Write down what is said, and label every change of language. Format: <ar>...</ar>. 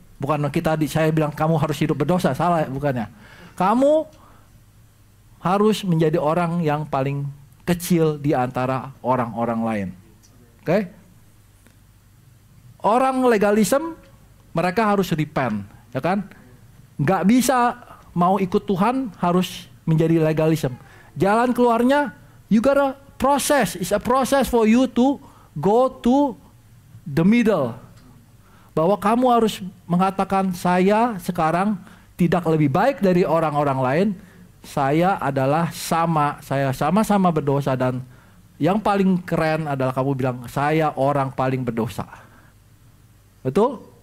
<id>Bukan saya bilang kamu harus hidup berdosa, salah bukannya. Kamu harus menjadi orang yang paling kecil di antara orang-orang lain. Oke? Orang legalisme mereka harus repent, ya kan? Nggak bisa mau ikut Tuhan harus menjadi legalisme. Jalan keluarnya</id> <en>you gotta process. It's a process for you to go to the middle.</en> <id>Bahwa kamu harus mengatakan saya sekarang tidak lebih baik dari orang-orang lain. Saya adalah saya sama-sama berdosa dan yang paling keren adalah kamu bilang saya orang paling berdosa. Betul?</id>